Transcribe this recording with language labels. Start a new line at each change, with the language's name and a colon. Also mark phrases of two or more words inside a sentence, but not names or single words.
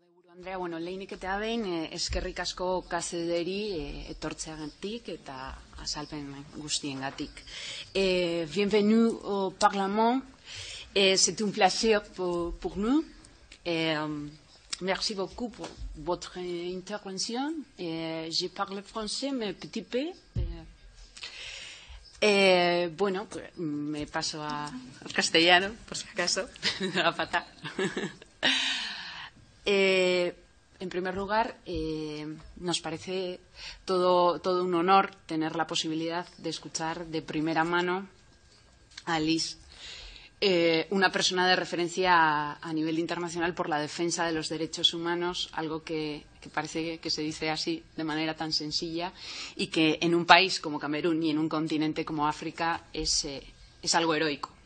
Basque: Andrea, bueno, lehenik eta behin eskerrik asko KCD-ri etortzeagatik eta azalpen guztiengatik.
French: Bienvenue au Parlement. C'est un plaisir pour nous. Merci beaucoup pour votre intervention. Je parle français, mais petit peu.
Spanish: Bueno, pues me paso al castellano, por si acaso, a fatal. En primer lugar, nos parece todo un honor tener la posibilidad de escuchar de primera mano a Liz, una persona de referencia a nivel internacional por la defensa de los derechos humanos, algo que parece que se dice así de manera tan sencilla y que en un país como Camerún y en un continente como África es algo heroico.